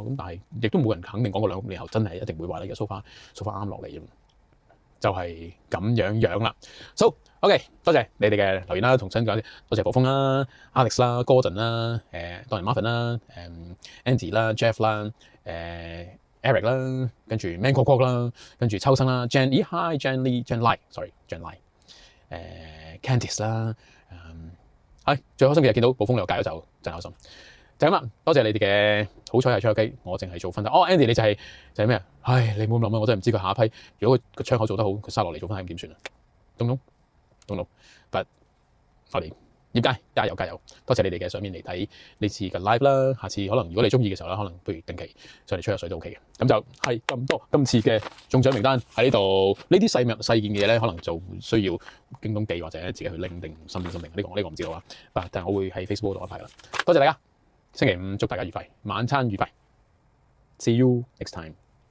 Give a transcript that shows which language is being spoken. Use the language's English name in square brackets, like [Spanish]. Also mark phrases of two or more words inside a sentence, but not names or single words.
[Cantonese] 咁但係亦都冇人肯定講過2年後真係一定會壞。你嘅梳化啱落嚟，就係咁樣啦。 [English] So OK， [Cantonese] 多謝你哋嘅留言啦，同新講多謝寶峰啦、Alex 啦、Gordon 啦、當然 Marvin 啦、Andy 啦、Jeff 啦、Eric 啦，跟住 Man 國國啦，跟住秋生啦 ，Jan Hi Jan Lee Jan Lai，sorry Jan Lai，Candice 啦， 係最開心嘅日見到暴風你又戒咗酒，真開心。就咁啦，多謝你哋嘅好彩係吹雞，我淨係做分析。Andy 你就係咩啊？唉，你唔好諗啊，我真係唔知佢下一批如果佢個窗口做得好，佢殺落嚟做分析點算啊 ？ [English] Don't know，but [Cantonese] 我哋業界加油加油！多謝你哋嘅上面嚟睇呢次嘅 live 啦，下次可能如果你中意嘅時候啦，可能不如定期上嚟吹下水都 OK 嘅。咁就係咁多，今次嘅中獎名單喺呢度，呢啲細件嘅嘢咧，可能就需要京東寄或者自己去拎定身邊呢個我唔知道啊。但係我會喺 Facebook 度安排啦。多謝大家，星期五祝大家愉快，晚餐愉快 ， [English] See you next time。